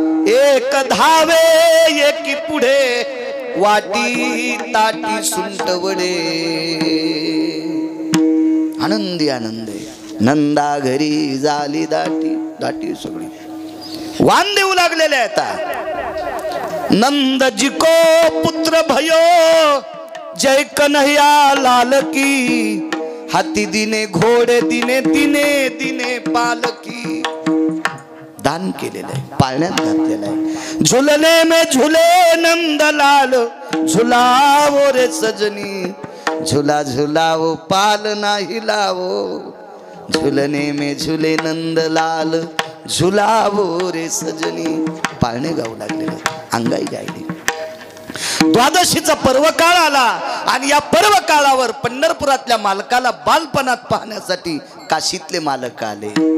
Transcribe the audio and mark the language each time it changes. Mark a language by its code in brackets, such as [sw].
[mr] एक धावे एकी पुढे वाटी ताटी सुंटवडे. आनंदी आनंदे नंदा घरी झाली दाटी सगळी वान देऊ लागलेले आता. [hi] नंदजी को पुत्र भयो जय कन्हैया लाल की. हाती दिने घोडे दिने दिने दिने पालकी. [mr] दान केलेलं आहे, पाळण्यात घातलेलं आहे. [hi] झुलने में झुले नंदलाल झुलावो रे सजनी. झुला झुलावो पाल नाही लावो. झुलने में झुले नंदलाल झुलावो रे सजनी. [mr] पाळणे गाऊ लागलेले, अंगाई गायली. द्वादशीचा पर्व काळ आला आणि या पर्व काळावर पंढरपुरातल्या मालकाला बालपणात पाहण्यासाठी काशीतले मालक आले.